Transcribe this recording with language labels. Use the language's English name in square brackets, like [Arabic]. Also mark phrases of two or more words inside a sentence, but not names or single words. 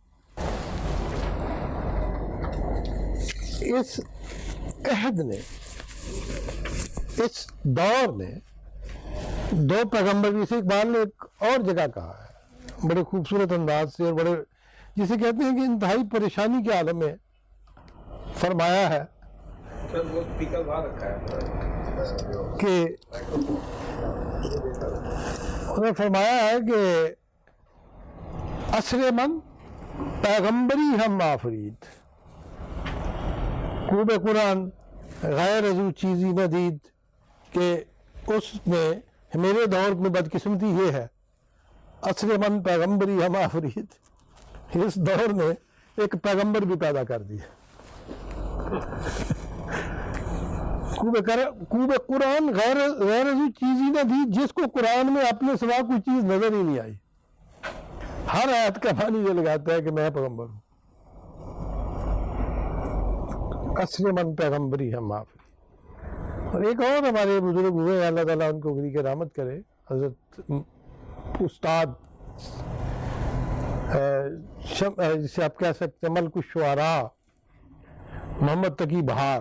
[Urdu] اس عہد نے، اس دور نے دو پیغمبر، جسے اقبال نے ایک اور جگہ کہا ہے بڑے خوبصورت انداز سے، اور بڑے جسے کہتے ہیں کہ انتہائی پریشانی کے عالم میں فرمایا ہے کہ انہوں نے فرمایا ہے کہ [Persian] عصر من پیغمبری ہم آفرید، خوب قرآن غیر ازو چیزی ندید، [Urdu] کہ اس میں میرے دور میں بدقسمتی یہ ہے، [Persian] عصر من پیغمبری ہم آفرید، [Urdu] اس دور نے ایک پیغمبر بھی پیدا کر دیا۔ [Persian] خوب قرآن غیر ازو چیزی نہ دی، [Urdu] جس کو قرآن میں اپنے سوا کوئی چیز نظر ہی نہیں آئی، ہر آیت کا معنی یہ لگاتا ہے کہ میں پیغمبر ہوں۔ [Persian] عصر من پیغمبری ہم آفرید۔ [Urdu] اور ایک اور ہمارے بزرگ ہوئے، اللہ تعالیٰ ان کو غریق رحمت کرے، حضرت استاد جسے آپ کہہ سکتے ہیں ملک الشعراء، محمد تقی بہار۔